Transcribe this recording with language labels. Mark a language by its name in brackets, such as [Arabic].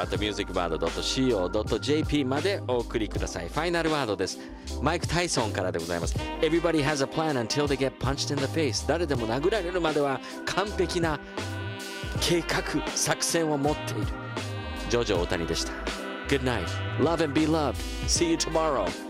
[Japanese] time_jojo@musicbird.co.jp までお送りください。ファイナルワードです。マイク・タイソンからでございます。 [English] Everybody has a plan until they get punched in the face。 [Japanese] 誰でも殴られるまでは完璧な計画作戦を持っている。ジョジョ大谷でした。 [English] Good night. Love and be loved. See you tomorrow.